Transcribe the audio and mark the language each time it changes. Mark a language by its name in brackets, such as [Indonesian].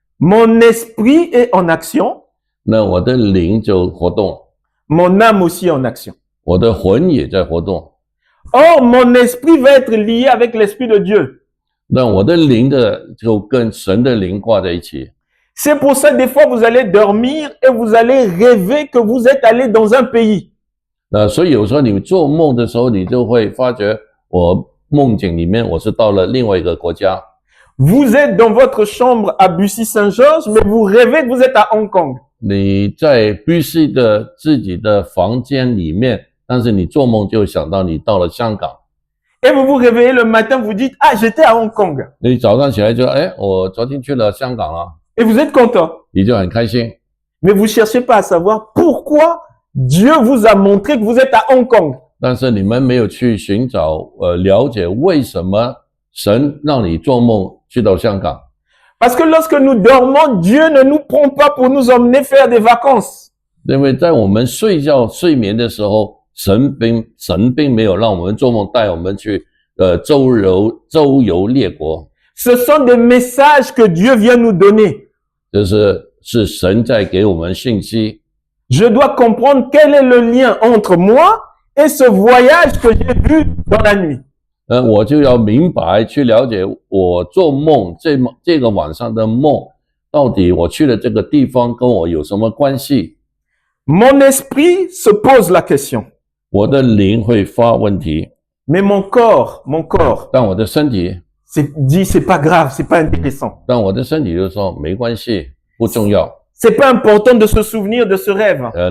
[French] mon esprit est en action, [Chinese] 那我的灵就活动， [French] mon âme aussi en action. [Chinese] 我的魂也在活动。 [French] Or, mon esprit va être lié avec l'esprit de Dieu. [Chinese] 那我的灵就跟神的灵挂在一起。 [French] C'est pour ça, des fois, vous allez dormir et vous allez rêver que vous êtes allé dans un pays. [Chinese] 所以有时候你做梦的时候，你就会发觉，我梦境里面我是到了另外一个国家。 [French] Vous êtes dans votre chambre à Bussy-Saint-Georges, mais vous rêvez que vous êtes à Hong Kong. [Chinese] 你在 BC 的自己的房间里面，但是你做梦就想到你到了香港。 [French] Et vous vous réveillez le matin, vous dites, ah, j'étais à Hong Kong. [Chinese] 你早上起来就，哎，我昨天去了香港了， [French] Et vous êtes content. [Chinese] 你就很开心。 [French] Mais vous cherchez pas à savoir pourquoi Dieu vous a montré que vous êtes à Hong Kong. [Chinese] 但是你们没有去寻找了解为什么神让你做梦去到香港。 [French] Parce que lorsque nous dormons, Dieu ne nous prend pas pour nous emmener faire des vacances. [Chinese] 因为在我们睡眠的时候，神并没有让我们做梦带我们去周游列国， [French] Ce sont des messages que Dieu vient nous donner. [Chinese] 是神在给我们信息。 [French] Je dois comprendre quel est le lien entre moi et ce voyage que j'ai vu dans la nuit. [Chinese] 我就要明白去了解我做梦这个晚上的梦，到底我去的这个地方跟我有什么关系？ [French] Mon esprit se pose la question, [Chinese] 我的灵会发问题， [French] mais mon corps, [Chinese] 但我的身体， [French] dit c'est pas grave, c'est pas intéressant. [Chinese] 但我的身体就说没关系，不重要。 [French] C'est pas important de se souvenir de ce rêve.